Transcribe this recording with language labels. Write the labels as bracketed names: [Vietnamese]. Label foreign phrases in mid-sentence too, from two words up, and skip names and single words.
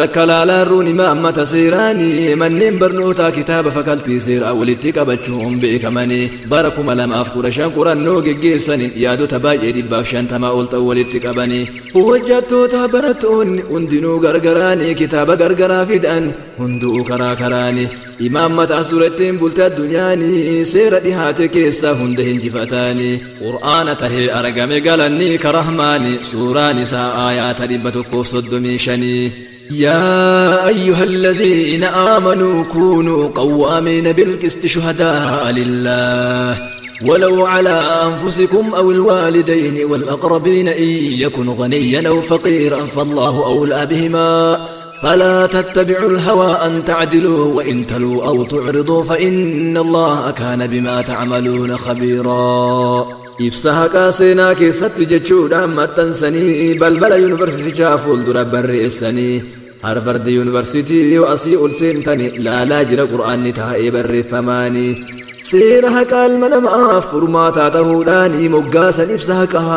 [Oromo] kalaalaan ruuni maammata seeraanii manneen barnootaa kitaaba fakaltii seeraa walitti qabachuun beekamanii bara 2015 qorannoo geggeessaniin yaadota baay'ee 150 ol ta'u walitti qabanii hojjettoota barattoonni hundinuu gargaraanii kitaaba gargaraa fidan hunduu karaa karaanii imaammata as durattiin bulte addunyaanii seera dhihaate keessaa hunda hinjifataanii qur'aana tahee argame galanni karahmaanii suuraan isaa aayaata [Arabic] 135 يا أيها الذين آمنوا كونوا قوامين بالقسط شهداء لله ولو على أنفسكم أو الوالدين والأقربين إن يكن غنيا أو فقيرا فالله أولى بهما فلا تتبعوا الهوى أن تعدلوا وإن تلوا أو تعرضوا فإن الله كان بما تعملون خبيرا [Oromo] ibsa haqaa seenaa keessatti jechuudhaan maxxansanii balbala yuunivarsiitichaa fuuldura barreessanii Harvard University yoo asii ol seentanii laalaa jira qur'aanni taa'ee barreeffamaanii seera haqaa ilma namaaf furmaataa ta'uudhaanii moggaasan ibsa haqaa